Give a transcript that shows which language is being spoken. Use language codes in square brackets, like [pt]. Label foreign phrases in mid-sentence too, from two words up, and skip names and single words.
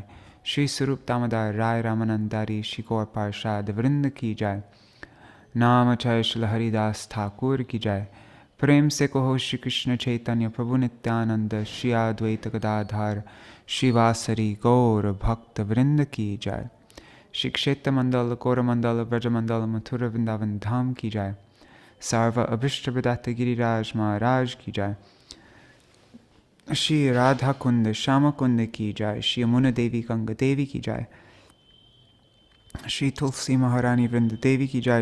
[hi] श्री स्वरूप दामोदर राय रामानंदारी श्री गौर पार्षद वृंद की जाय। नाम चय श्री हरिदास ठाकुर की जाय। प्रेम से कहो श्री कृष्ण चैतन्य प्रभु नित्यानंद श्री अद्वैत गदाधर श्रीवासरी गौर भक्त वृंद की जाय। श्री क्षेत्र मंडल गौर मंडल ब्रज मंडल मथुरा वृंदावन धाम की जाय। सर्व अभिष्ट विदात गिरिराज महाराज की जाय। श्री राधा कुंद श्याम कुंद की जाय। श्री यमुना देवी गंगा देवी की जाय। श्री तुलसी महारानी वृंद देवी की जाय।